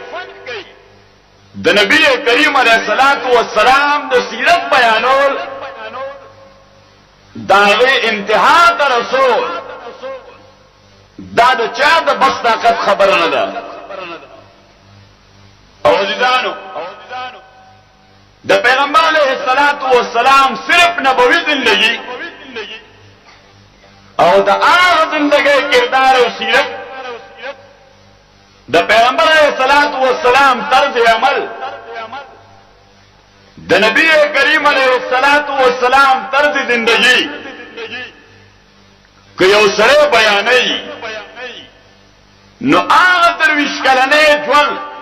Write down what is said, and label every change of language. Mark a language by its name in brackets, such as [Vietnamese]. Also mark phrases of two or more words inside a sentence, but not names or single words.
[Pashto] د نبی کریم علیہ الصلوۃ والسلام د سیرت بیانول داغه انتها ته رسول دا د چا د بس طاقت خبره نه ده. او عزیزانو د پیغمبر علیہ الصلوۃ والسلام صرف نبوی زندگی او د هغه زندگی کردار او سیرت د پیغمبر علیہ الصلوۃ والسلام طرز عمل د نبی کریم علیہ الصلوۃ والسلام طرز زندگی که یو سره بیانې نو هغه درویش کلنې ژوند